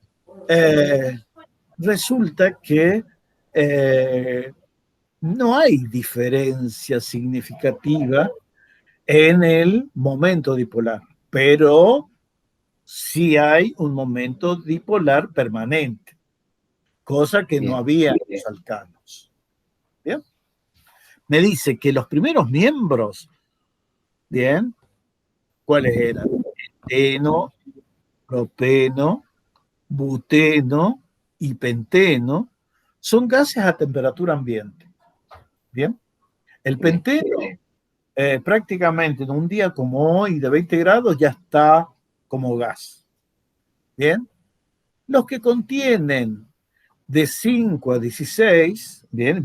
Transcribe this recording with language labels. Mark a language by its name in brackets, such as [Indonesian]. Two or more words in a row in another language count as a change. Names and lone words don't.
[Spanish] Resulta que no hay diferencia significativa en el momento dipolar, pero sí hay un momento dipolar permanente, cosa que no había en los alcanos. ¿Bien? Me dice que los primeros miembros, ¿bien? ¿Cuáles eran? Eteno, propeno, buteno y penteno, son gases a temperatura ambiente. ¿Bien? El penteno prácticamente en un día como hoy de 20 grados ya está como gas. ¿Bien? Los que contienen de 5 a 16, ¿bien?